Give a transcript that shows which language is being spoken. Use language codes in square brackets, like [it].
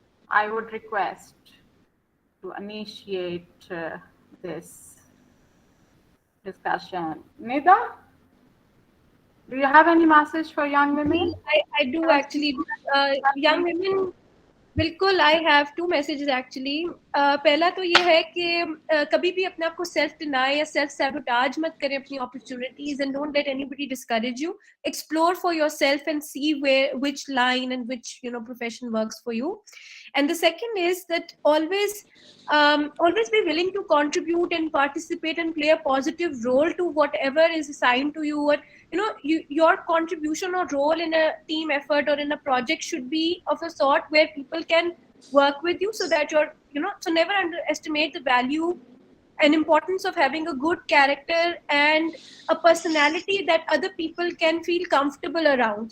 [en] I would request to initiate this discussion. Nida, do you have any message for young women? I do actually. Young women, बिल्कुल, I have 2 messages actually. [hi] पहला तो ये है कि कभी भी अपने आप को self deny या self sabotage मत करें अपनी opportunities, [en] and don't let anybody discourage you. Explore for yourself and see which line and which profession works for you. And the second is that always be willing to contribute and participate and play a positive role to whatever is assigned to you. Or your contribution or role in a team effort or in a project should be of a sort where people can work with you, so that so never underestimate the value and importance of having a good character and a personality that other people can feel comfortable around.